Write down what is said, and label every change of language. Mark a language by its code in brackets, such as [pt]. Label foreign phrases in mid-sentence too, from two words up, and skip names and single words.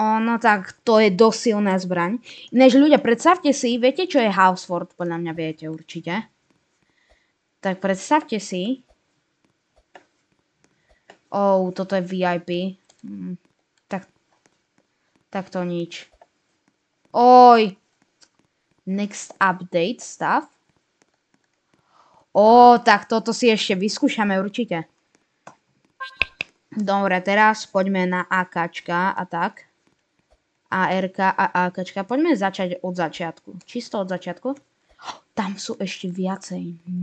[sk] No tak to je dosť silná zbraň. Ináč ľudia, predstavte si, viete čo je Houseford? Podľa mňa viete určite. Tak predstavte si. Toto je VIP. Tak to nič. Oj. [en] Next update stuff. [sk] Tak toto si ešte vyskúšame určite. Dobre, teraz poďme na AKčka a tak. ARK a AKčka. Poďme začať od začiatku. Čisto od začiatku. Tam sú ešte viacej.